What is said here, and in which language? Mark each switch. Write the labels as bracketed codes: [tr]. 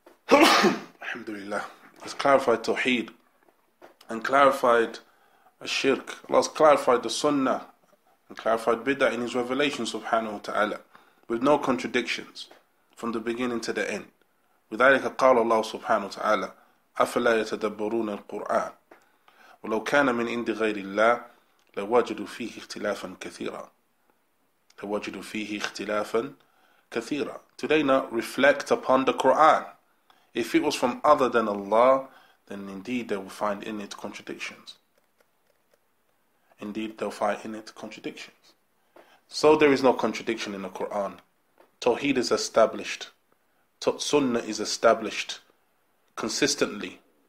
[en] Alhamdulillah. Has clarified Tawheed and clarified Shirk. Allah has clarified the Sunnah and clarified Bid'ah in His revelation subhanahu wa ta'ala with no contradictions from the beginning to the end. [ar] وذلك قال الله سبحانه وتعالى أفلا يتدبرون القرآن ولو كان من عند غير الله لوجدوا فيه اختلافا كثيرا. لوجدوا فيه اختلافا كثيرا. [en] Do they not reflect upon the Quran? If it was from other than Allah, then indeed they will find in it contradictions. Indeed, they'll find in it contradictions. So there is no contradiction in the Quran. Tawheed is established. Sunnah is established consistently.